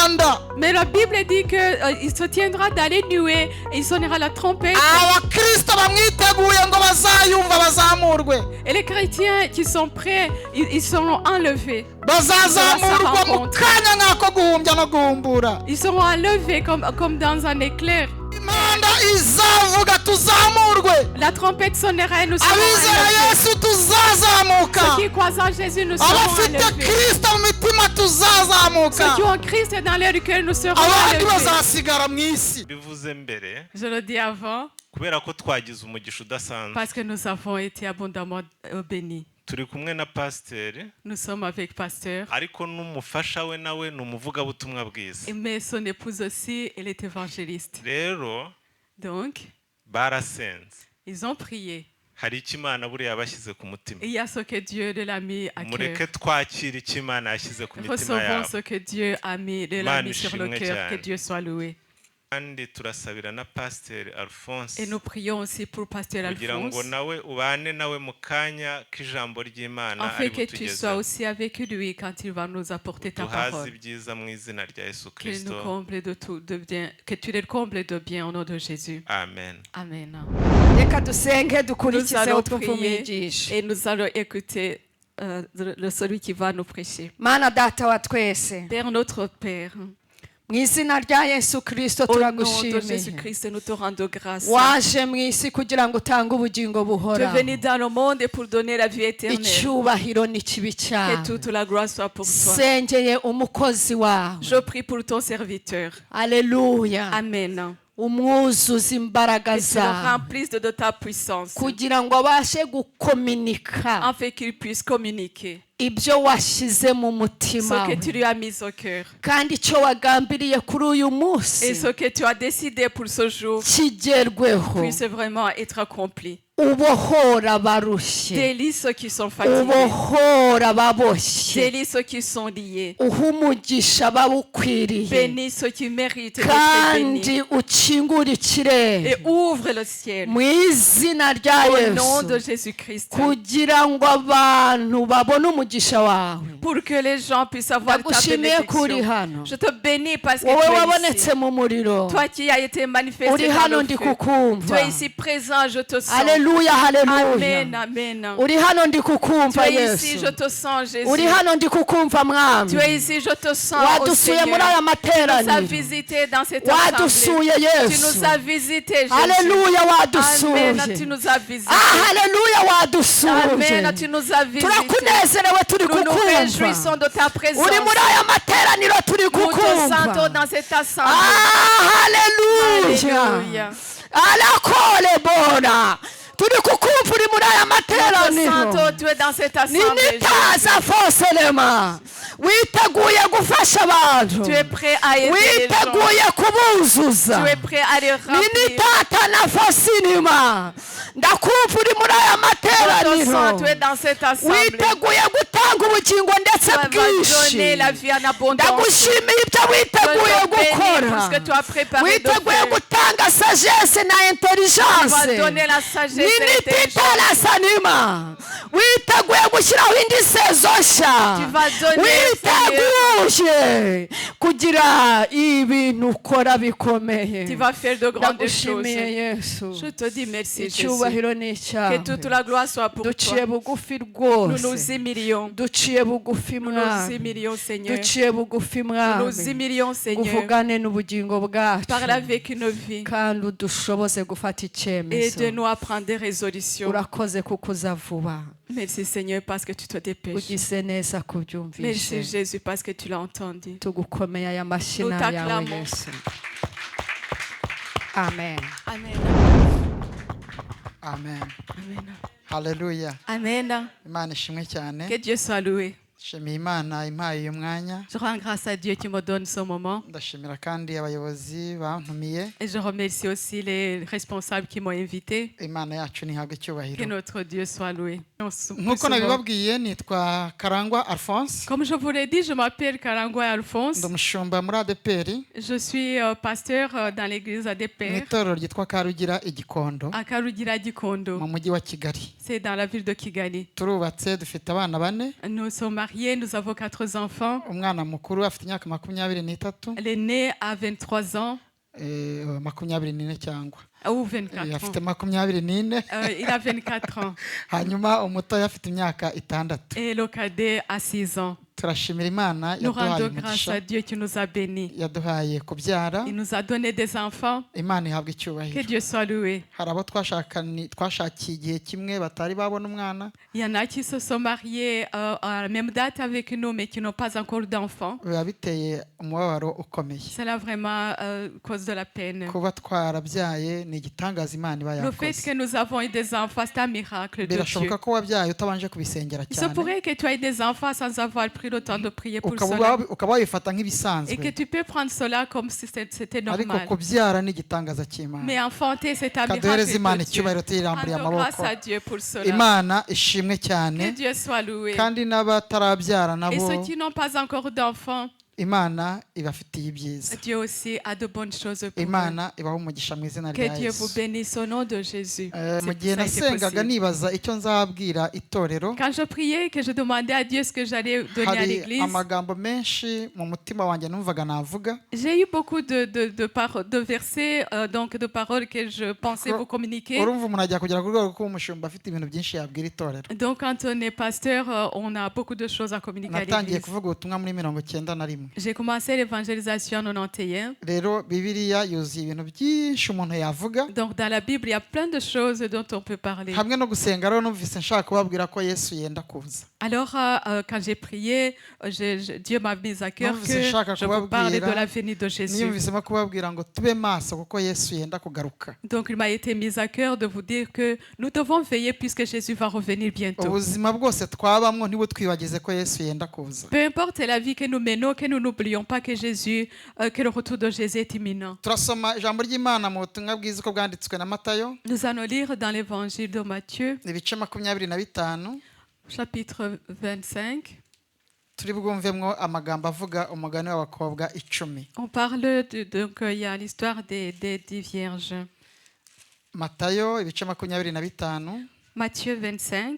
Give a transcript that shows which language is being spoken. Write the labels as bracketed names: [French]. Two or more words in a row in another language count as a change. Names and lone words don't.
[French] Mais la Bible dit qu'il se tiendra dans les nuées et il sonnera la trompette. [Kinyarwanda] abakristo bamwiteguye ngo bazayumva bazamurwe. [French] Et les chrétiens qui sont prêts, ils seront enlevés. [Kinyarwanda] bazazamurwa mu kanya nk'ako guhumbya no guhumbura. [French] Ils seront enlevés comme dans un éclair. [Kinyarwanda] Imana izavuga tuzamurwe. [French] La trompette sonnera et nous serons [Kinyarwanda] abizera [French] enlevés. [Kinyarwanda] Yesu tuzazamuka. [French] Ceux qui croient en Jésus, nous serons [Kinyarwanda] abafite [French] enlevés. [Kinyarwanda] Kristo mu mitima tuzazamuka. [French] Ceux qui ont Christ dans leur cœur, nous serons [Kinyarwanda] abandi [French] enlevés. [Kinyarwanda] bazasigara mu isi. bivuze mbere [French] Je le dis avant, [Kinyarwanda] kubera ko twagize umugisha udasanzwe [French] parce que nous avons été abondamment bénis. [Kinyarwanda] turi kumwe na pasiteri [French] Nous sommes avec Pasteur, [Kinyarwanda] ariko n'umufasha we nawe ni umuvugabutumwa bwiza. [French] mais son épouse aussi, elle est évangéliste. [Kinyarwanda] Rero [French] Donc, [Kinyarwanda] barasenze, [French] ils ont prié. [Kinyarwanda] hari icyo Imana buriya yabashyize ku mutima. [French] Et il y a ce que Dieu l'a mis à [Kinyarwanda] mureke [French] cœur. [Kinyarwanda] twakire icyo Imana yashyize ku mitima [French] Recevons [Kinyarwanda] yabo. [French] ce que Dieu a mis, l'a mis sur le [Kinyarwanda] Imana [French] cœur. Que [Kinyarwanda] ishimwe [French] Dieu soit loué. [Kinyarwanda] kandi turasabira na pasiteri Alphonse [French] Et nous prions aussi pour Pasteur [Kinyarwanda] kugira ngo [French] Alphonse, [Kinyarwanda] nawe ubane nawe mu kanya k'ijambo ry'Imana [French] afin [Kinyarwanda] ari [French] que tu sois [Kinyarwanda] butugezeho. [French] aussi avec lui quand il va nous apporter ta [Kinyarwanda] duhaze [French] parole. [Kinyarwanda] ibyiza mu izina rya Yesu [French] Que nous [Kinyarwanda] Kristo. [French] comble de tout de bien, que tu les combles de bien au nom de Jésus. [Kinyarwanda] Amen. [French] Amen. [Kinyarwanda] reka dusenge [French] Nous [Kinyarwanda] dukurikizeho [French] allons [Kinyarwanda] twumve [French] prier [Kinyarwanda] umwigisha. [French] et nous allons écouter celui qui va nous prêcher. [Kinyarwanda] Mana data wa twese, [French] Père notre Père, [Kinyarwanda] mu izina rya Yesu Kristo [French] au nom de [Kinyarwanda] turagushimiye. [French] Jésus-Christ, nous te rendons grâce. [Kinyarwanda] waje mu isi kugira ngo utange ubugingo [French] Tu es [Kinyarwanda] buhoraho. [French] venu dans le monde pour donner la vie éternelle. [Kinyarwanda] icyubahiro n'ikibi [French] Que [Kinyarwanda] cyawe. [French] toute la gloire soit pour toi. [Kinyarwanda] sengeye umukozi wawe. [French] Je prie pour ton serviteur. [Kinyarwanda] aleluya. [French] Amen. [Kinyarwanda] umwuzuza imbaraga [French] Que tu le [Kinyarwanda] zawe [French] remplisses de ta puissance, [Kinyarwanda] kugira ngo abashe gukominika [French] afin qu'il puisse communiquer [Kinyarwanda] ibyo washyize mu [French] ce [Kinyarwanda] mutima [French] que [Kinyarwanda] we. [French] tu lui as mis au cœur [Kinyarwanda] kandi icyo wagambiriye kuri uyu [French] et [Kinyarwanda] munsi [French] ce que tu as décidé pour ce jour [Kinyarwanda] kigerweho. [French] puisse vraiment être accompli. [Kinyarwanda] ubohora abarushye, [French] Délie ceux qui sont fatigués, [Kinyarwanda] ubohora ababoshye, [French] délie ceux qui sont liés, [Kinyarwanda] uha umugisha abawukwiriye, [French] bénis ceux qui méritent d'être bénis [Kinyarwanda] kandi ukingura ikirere [French] et ouvre le ciel [Kinyarwanda] mu izina rya [French] au nom de [Kinyarwanda] Yesu, [French] Jésus-Christ [Kinyarwanda] kugira ngo abantu babone umugisha wawe. [French] pour que les gens puissent avoir ta [Kinyarwanda] ndagushimiye ko uri [French] bénédiction. [Kinyarwanda] hano, [French] Je te bénis parce que [Kinyarwanda] wowe [French] tu es [Kinyarwanda] wabonetse [French] ici. [Kinyarwanda] mu muriro, [French] Toi qui as été manifesté [Kinyarwanda] uri [French] dans [Kinyarwanda] hano [French] le [Kinyarwanda] ndi [French] feu. Tu [Kinyarwanda] kukumva. [French] es ici présent, je te sens. [Kinyarwanda] Haleluya, haleluya. [French] Amen, amen. [Kinyarwanda] uri hano ndi [French] Tu [Kinyarwanda] kukumva [French] es ici, [Kinyarwanda] Yesu, [French] je te sens, Jésus. [Kinyarwanda] uri hano ndi kukumva mwami. [French] Tu es ici, je te sens, au [Kinyarwanda] wadusuye muri [French] Seigneur. [Kinyarwanda] aya [French] Tu nous as [Kinyarwanda] materaniro, [French] visités dans cette assemblée. [Kinyarwanda] wadusuye [French] Tu [Kinyarwanda] Yesu. [French] nous as visités, Jésus. [Kinyarwanda] Haleluya, [French] Amen, tu [Kinyarwanda] wadusuye. [French] nous as visités. [Kinyarwanda] Haleluya, wadusuye. [French] Amen, tu nous as visités. [Kinyarwanda] turakunezerewe turi [French] Nous nous [Kinyarwanda] kukumva. [French] réjouissons de ta présence. [Kinyarwanda] uri muri aya materaniro turi [French] Nous te sentons [Kinyarwanda] kukumva. [French] dans cette assemblée. [Kinyarwanda] Haleluya. [French] Alléluia. arakole bona [Kinyarwanda] turi kukumva uri muri aya [French] Nous te [Kinyarwanda] materaniro. [French] sentons, tu es dans cette assemblée. ninitaza foselema, [Kinyarwanda] witeguye gufasha abantu, [French] Tu es prêt à aider les gens. [Kinyarwanda] witeguye kubuzuza. [French] Tu es prêt à les remplir. ninitata na fosinima, [Kinyarwanda] ndakumva uri muri aya [French] Je te [Kinyarwanda] materaniro, [French] sens, tu es dans cette assemblée. [Kinyarwanda] witeguye gutanga ubugingo ndetse [French] Tu vas [Kinyarwanda] bwinshi. [French] donner la vie en abondance. [Kinyarwanda] ndagushimiye ibyo [French] Je [Kinyarwanda] witeguye [French] te bénis pour [Kinyarwanda] gukora, [French] ce que tu as préparé de [Kinyarwanda] witeguye [French] faire. [Kinyarwanda] gutanga sagesse na [French] Tu vas [Kinyarwanda] intelligence. [French] donner la sagesse et l'intelligence. ninititala sanima, [Kinyarwanda] witeguye gushyiraho indi sezo nshya, [French] Tu vas donner, [Kinyarwanda] witeguye kugira ibintu ukora bikomeye. [French] Tu vas faire de grandes [Kinyarwanda] ndagushimiye [French] choses. [Kinyarwanda] Yesu, [French] Je te dis merci, Jésus. [Kinyarwanda] icyubahiro ni [French] Que toute [Kinyarwanda] icyawe. [French] la gloire soit pour [Kinyarwanda] duciye [French] toi. [Kinyarwanda] bugufi [French] Nous nous [Kinyarwanda] rwose, [French] humilions. [Kinyarwanda] duciye bugufi [French] Nous nous [Kinyarwanda] mwami, [French] humilions, Seigneur. [Kinyarwanda] duciye bugufi [French] Nous nous [Kinyarwanda] mwami, [French] humilions, Seigneur. [Kinyarwanda] uvugane n'ubugingo bwacu [French] Parle avec une vie. [Kinyarwanda] kandi udushoboze gufata icyemezo. [French] Aide-nous à prendre des résolutions. [Kinyarwanda] urakoze kuko uza vuba, [French] Merci, Seigneur, parce que tu te dépêches. [Kinyarwanda] ugize neza [French] Merci, [Kinyarwanda] kubyumvishe. [French] Jésus, parce que tu l'as entendu. [Kinyarwanda] tugukomeye aya mashyi [French] Nous [Kinyarwanda] ni ayawe [French] t'acclamons. [Kinyarwanda] Yesu. Amen. [French] Amen. [Kinyarwanda] Amen. [French] Amen. [Kinyarwanda] Haleluya. [French] Amen. [Kinyarwanda] Imana ishimwe cyane. [French] Que Dieu soit loué. [Kinyarwanda] Shimiye Imana impaye uyu mwanya. [French] Je rends grâce à Dieu qui me donne ce moment. [Kinyarwanda] Ndashimira kandi abayobozi bantumiye. [French] Et je remercie aussi les responsables qui m'ont invité. [Kinyarwanda] Imana yacu nihabwe [French] Que [Kinyarwanda] icyubahiro. [French] notre Dieu soit loué. [Kinyarwanda] nk'uko nabibabwiye nitwa Karangwa Alphonse. [French] Comme je vous l'ai dit, je m'appelle Karangwa Alphonse. [Kinyarwanda] Ndi umushumba muri ADPR [French] Je suis pasteur dans l'église [Kinyarwanda] mu [French] ADPR [Kinyarwanda] itorero ryitwa Karugira i Gikondo [French] à Karugira [Kinyarwanda] mu [French] Gikondo. [Kinyarwanda] mujyi wa Kigali. [French] C'est dans la ville de Kigali. [Kinyarwanda] Turubatse dufite abana bane. [French] Nous sommes mariés, nous avons 4 enfants. [Kinyarwanda] Umwana mukuru afite imyaka 23, [French] L'aîné a 23 ans [Kinyarwanda] 24 cyangwa [French] ou 24 [Kinyarwanda] afite [French] ans. [Kinyarwanda] 24. [French] Il a 24 ans. [Kinyarwanda] Hanyuma umutoya afite imyaka 6. [French] Et le cadet a 6 ans. [Kinyarwanda] Turashimira Imana [French] Nous [Kinyarwanda] yaduhaye [French] rendons grâce [Kinyarwanda] umugisha, [French] à Dieu qui nous a bénis. [Kinyarwanda] yaduhaye kubyara. [French] Il nous a donné des enfants. [Kinyarwanda] Imana ihabwa [French] Que [Kinyarwanda] icyubahiro. [French] Dieu soit loué. [Kinyarwanda] Hari abo twashakiye igihe kimwe batari babona umwana, [French] Il y en a qui se sont mariés à la même date avec nous, mais qui n'ont pas encore d'enfants. [Kinyarwanda] biba biteye umubabaro ukomeye. [French] C'est là vraiment cause de la peine. [Kinyarwanda] Kuba twarabyaye ni igitangaza Imana iba [French] Le fait [Kinyarwanda] yakoze. [French] que nous avons eu des enfants, c'est un miracle de Dieu. [Kinyarwanda] Birashoboka ko wabyaye utabanje kubisengera [French] Il se [Kinyarwanda] cyane, [French] pourrait que tu aies des enfants sans avoir pris le temps de prier pour [Kinyarwanda] ukaba [French] cela. [Kinyarwanda] ukaba wabifata [French] Et que [Kinyarwanda] nk'ibisanzwe, [French] tu peux prendre cela comme si c'était [Kinyarwanda] ariko [French] normal. [Kinyarwanda] kubyara ni igitangaza cy'Imana. [French] Mais enfanter, c'est un [Kinyarwanda] Kaduhereze [French] miracle [Kinyarwanda] Imana [French] de Dieu. [Kinyarwanda] icyubahiro tuyiramburiye [French] Rendons grâce [Kinyarwanda] amaboko. [French] à Dieu pour cela. [Kinyarwanda] Imana ishimwe cyane, [French] Que Dieu soit loué. [Kinyarwanda] kandi n'abatarabyara [French] Et [Kinyarwanda] nabo [French] ceux qui n'ont pas encore d'enfants, [Kinyarwanda] Imana ibafitiye ibyiza. [French] Dieu aussi a de bonnes choses pour eux. [Kinyarwanda] Imana ibaha umugisha mu izina [French] Que [Kinyarwanda] rya [French] Dieu vous [Kinyarwanda] Yesu. [French] bénisse au nom de Jésus. [Kinyarwanda] Mu gihe [French] Ça a été [Kinyarwanda] nasengaga [French] possible. [Kinyarwanda] nibaza icyo nzabwira itorero, [French] Quand je priais, que je demandais à Dieu ce que j'allais donner à [Kinyarwanda] hari [French] l'église, [Kinyarwanda] amagambo menshi mu mutima wanjye numvaga navuga, [French] j'ai eu beaucoup de versets, donc de paroles que je pensais vous communiquer. [Kinyarwanda] urumva umuntu ajya kugera ku rwego rwo kuba umushumba afite ibintu byinshi yabwira itorero. [French] Donc quand on est pasteur, on a beaucoup de choses à communiquer à [Kinyarwanda] Natangiye [French] l'église. [Kinyarwanda] kuvuga ubutumwa muri 91. [French] J'ai commencé l'évangélisation en 91. [Kinyarwanda] Rero Bibiliya yuzuye ibintu byinshi umuntu yavuga, [French] Donc dans la Bible, il y a plein de choses dont on peut parler. [Kinyarwanda] hamwe no gusenga. Rero numvise nshaka kubabwira ko Yesu yenda kuza. [French] Alors quand j'ai prié, Dieu m'a mis à cœur Non, que c'est chaque je vous parle de [Kinyarwanda] kubabwira, [French] la venue de Jésus. [Kinyarwanda] niyumvisemo kubabwira ngo tube maso kuko Yesu yenda kugaruka. [French] Donc il m'a été mis à cœur de vous dire que nous devons veiller puisque Jésus va revenir bientôt. [Kinyarwanda] Ubuzima bwose twabamwo ntibo twibagize ko Yesu yenda kuza. [French] Peu importe la vie que nous menons, que nous n'oublions pas que que le retour de Jésus est imminent. [Kinyarwanda] Turasoma ijambo ry'Imana mu butumwa bwiza uko bwanditswe na Matayo, [French] Nous allons lire dans l'évangile de Matthieu, [Kinyarwanda] ibice 25, [French] chapitre 25. [Kinyarwanda] turi bwumvemwo amagambo avuga umugani w'abakobwa 10. [French] On parle donc il y a l'histoire des 10 vierges. [Kinyarwanda] Matayo ibice 25, [French] Matthieu 25.